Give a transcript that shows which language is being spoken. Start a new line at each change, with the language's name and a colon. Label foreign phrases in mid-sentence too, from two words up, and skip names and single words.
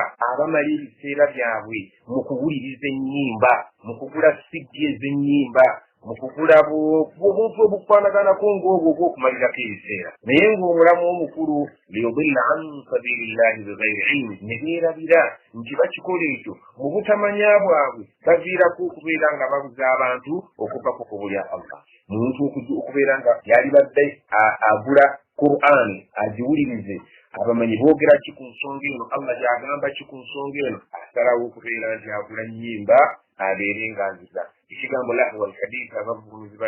Ganda: abamala ebiseera byabwe mu kuwuliriza ennyimba mu kugula sidi ez'ennyimba mu kugula obuntu obukwanagana ng'obwo obw'okumalirako ebiseera naye ng'omulamu omukulu
Arabic: ليضل عن سبيل الله بغير علم
Ganda: ne beerabira nti bakikola ekyo mu butamanya bwabwe baviirako okubeera nga babuza abantu okuva ku kkubo lya Allah omuntu okubeera nga yali badde agula Qur'an agiwulirize abamanyi boogera ki ku nsonga eno Allah gy'agamba ki ku nsonga eno asalawo okubeera nti agula nnyimba abeere ng'aziza ekigambo
Arabic: لهو الحديث
Ganda: abavuguruzi ba